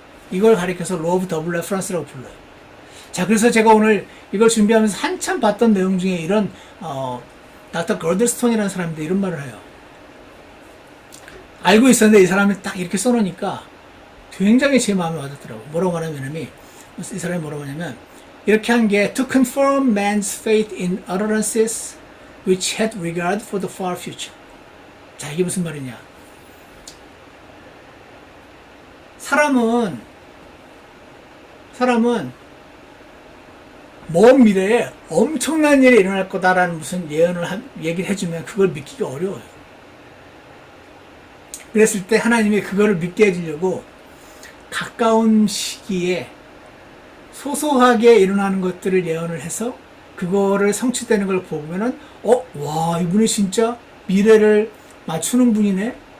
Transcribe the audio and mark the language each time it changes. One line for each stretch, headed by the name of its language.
Korean: 이걸 가리켜서 로브 더블 레퍼런스라고 불러요. 자, 그래서 제가 오늘 이걸 준비하면서 한참 봤던 내용 중에 이런 닥터 걸들스톤이라는 사람인데 이런 말을 해요. 알고 있었는데 이 사람이 딱 이렇게 써놓으니까 굉장히 제 마음에 와닿더라고요. 뭐라고 말하냐면, 이 사람이 뭐라고 하냐면, 이렇게 한 게
English: to confirm man's faith in utterances which had regard for the far future.
Korean: 자, 이게 무슨 말이냐. 사람은 먼 미래에 엄청난 일이 일어날 거다라는 무슨 얘기를 해주면 그걸 믿기가 어려워요. 그랬을 때 하나님이 그거를 믿게 해주려고 가까운 시기에 소소하게 일어나는 것들을 예언을 해서 그거를 성취되는 걸 보면은 와, 이분이 진짜 미래를 맞추는 분이네.